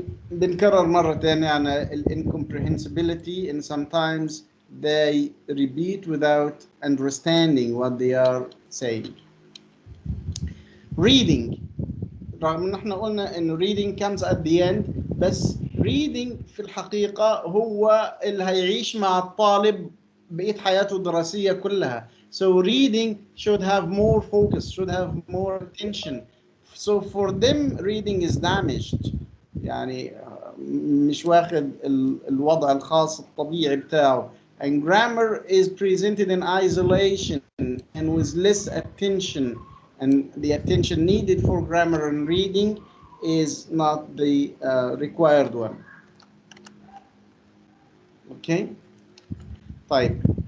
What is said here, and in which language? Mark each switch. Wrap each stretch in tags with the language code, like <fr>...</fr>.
<ar>بنكرر مرة تانية عن</ar> <en>incomprehensibility, and sometimes they repeat without understanding what they are saying. Reading.</en> <ar>رغم ان احنا قلنا ان</ar> <en>reading comes at the end،</en> <ar>بس reading في الحقيقة هو اللي هيعيش مع الطالب بقية حياته الدراسية كلها.</ar> <en>So reading should have more focus, should have more attention. So for them reading is damaged،</en> <ar>يعني مش واخد الوضع الخاص الطبيعي بتاعه.</ar> <en>And grammar is presented in isolation and with less attention, and the attention needed for grammar and reading is not the required one. Okay.</en> <ar>طيب.</ar>